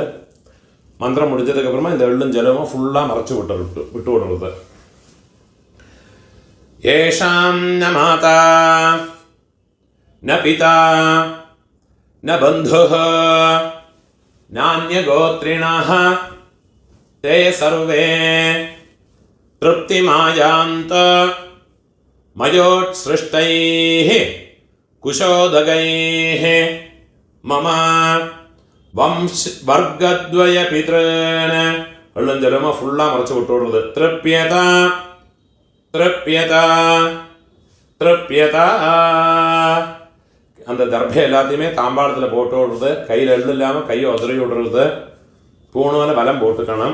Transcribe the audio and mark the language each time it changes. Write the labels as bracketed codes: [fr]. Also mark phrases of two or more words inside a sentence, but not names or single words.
[ta] மந்திரம் முடிஞ்சதுக்கப்புறமா இந்த எள்ளும் ஜலமும் ஃபுல்லாக மறைச்சி விட்டு விடுறது. [sa] एषां न माता न पिता न बन्धुः नान्यगोत्रिणः ते सर्वे तृप्तिमायान्त मयोत्सृष्टैः कुशोदगैः मम वर्गद्वयपितॄन् [ta] எள்ளுஞ்சலமாக ஃபுல்லாக மறைச்சி விட்டு விடுறது. [sa] तृप्यत तृप्यत तृप्यत [ta] அந்த தர்பை எல்லாத்தையுமே தாம்பாளத்தில் போட்டு விடுறது. கையில் எள்ளு இல்லாமல் கையை உதறி விடுறது. பூணூல பலம் போட்டுக்கணும்.